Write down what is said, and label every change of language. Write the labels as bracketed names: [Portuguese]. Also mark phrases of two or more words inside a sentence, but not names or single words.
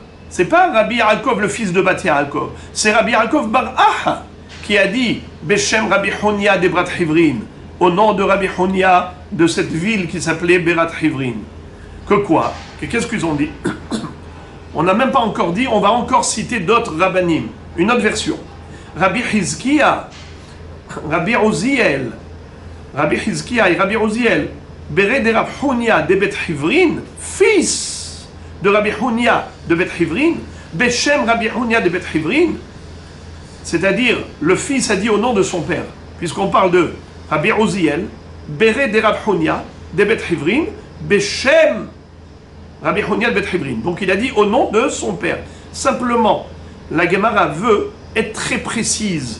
[French] C'est pas Rabbi Yaakov le fils de Bat Yaakov, c'est Rabbi Yaakov Bar Aha qui a dit Beshem Rabbi Hunia des Brat Hivrin, au nom de Rabbi Hunia de cette ville qui s'appelait Berat Hivrin. Que quoi? Qu'est-ce qu'ils ont dit? On n'a même pas encore dit, on va encore citer d'autres rabbanim. Une autre version. Rabbi Hizkiya, Rabbi Oziel, Rabbi Hizkiya et Rabbi Oziel, Beret de Rabbi Hunia de Bet Hivrin, fils de Rabbi Hunia de Bet Hivrin, Beshem Rabbi Hunia de Bet Hivrin, c'est-à-dire le fils a dit au nom de son père, puisqu'on parle de Rabbi Oziel, Beret de Rabbi Hunia de Bet Hivrin, Beshem Rabbi Hunia de Bet Hivrin. Donc il a dit au nom de son père. Simplement, la Gemara veut être très précise.